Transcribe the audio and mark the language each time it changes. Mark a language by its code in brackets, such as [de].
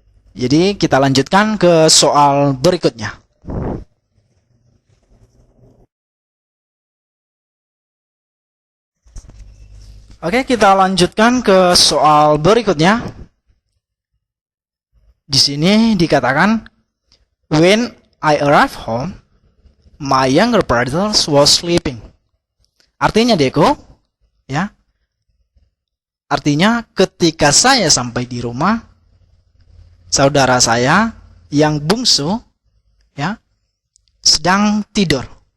[id] Jadi kita lanjutkan ke soal berikutnya. Oke, kita lanjutkan ke soal berikutnya. Di sini dikatakan, [en] when I arrived home, my younger brother was sleeping. [id] Artinya, Deko, Ya. Artinya ketika saya sampai di rumah, saudara saya yang bungsu ya sedang tidur.